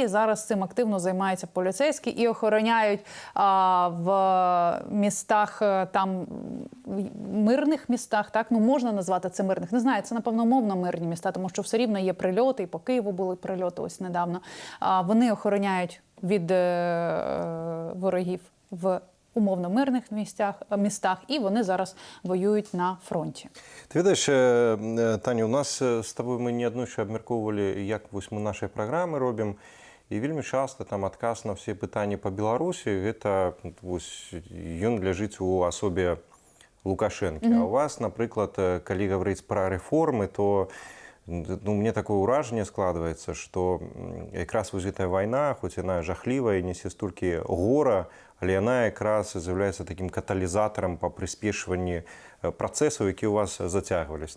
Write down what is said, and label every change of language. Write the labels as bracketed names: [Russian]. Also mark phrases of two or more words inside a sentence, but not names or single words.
[Ukrainian] Зараз цим активно займаються поліцейські і охороняють в містах, там мирних містах, так, ну можна назвати це мирних. Не знаю, це напевно умовно мирні міста, тому що все рівно є прильоти, і по Києву були прильоти ось недавно. Вони охороняють від ворогів в умовно мирних містах, і вони зараз воюють на фронті. [Belarusian] Ты ведаеш, Таня, у нас з тобой мы неаднойчы абмяркоўвалі, як вось мы наши праграмы робім, і вельмі часта там адказ на все пытанні па Беларусі, гэта вось ён ляжыць у асобе Лукашэнкі. А у вас, напрыклад, калі гаварыць пра рэформы, то мне такое ўражанне складваецца, што якраз вось гэтая вайна, хоць яна жахлівая, несе столькі гора, але яна якраз з'яўляецца такім каталізатарам па прыспешванні працэсаў, які ў вас зацягваліся.